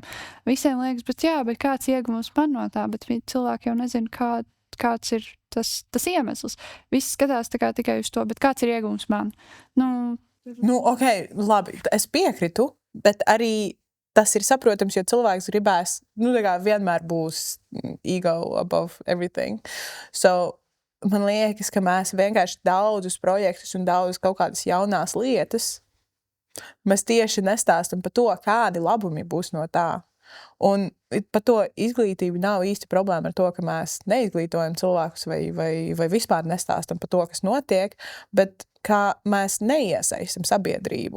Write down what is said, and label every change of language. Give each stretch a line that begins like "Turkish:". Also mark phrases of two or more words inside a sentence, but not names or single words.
Latvian: Visiem liekas, bet kāds ieguvums man no tā, bet cilvēki jau nezina, kāds ir tas iemesls. Visi skatās tā kā tikai uz to, bet kāds ir ieguvums man? Ok, labi, es piekritu, bet arī tas ir saprotams, jo cilvēks gribēs, vienmēr būs ego
English: above everything.
Latvian: So, man liekas, ka mēs vienkārši daudzus projektus un daudzus kaut kādas jaunās lietas, mēs tieši nestāstam par to, kādi labumi būs no tā. Un par to izglītību nav īsti problēma ar to, ka mēs neizglītojam cilvēkus vai vispār nestāstam par to, kas notiek, bet kā mēs neiesaistam sabiedrību.